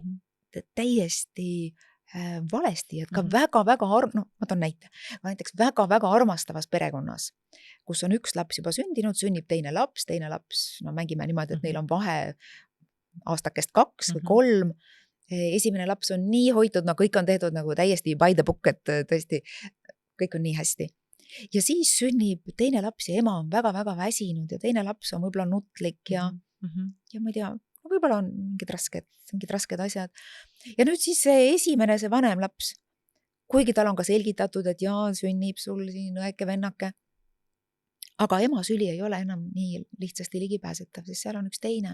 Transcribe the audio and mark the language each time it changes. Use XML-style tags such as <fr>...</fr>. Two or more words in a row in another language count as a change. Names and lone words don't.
<et>täiesti valesti, et ka väga-väga ma toon näite, näiteks väga-väga armastavas perekonnas, kus on üks laps juba sündinud, sünnib teine laps, mängime niimoodi, et neil on vahe aastakest 2 või 3, esimene laps on nii hoitud, kõik on tehtud nagu täiesti</et> <en>by the book,</en> <et>et tõesti kõik on nii hästi. Ja siis sünnib teine laps ja ema on väga-väga väsinud ja teine laps on võib-olla nutlik ja ma ei tea, võib-olla on mingid rasked asjad. Ja nüüd siis see esimene, see vanem laps, kuigi tal on ka selgitatud, et sünnib sul siin õeke vennake, aga ema süli ei ole enam nii lihtsasti ligipääsetav, sest seal on üks teine.</et>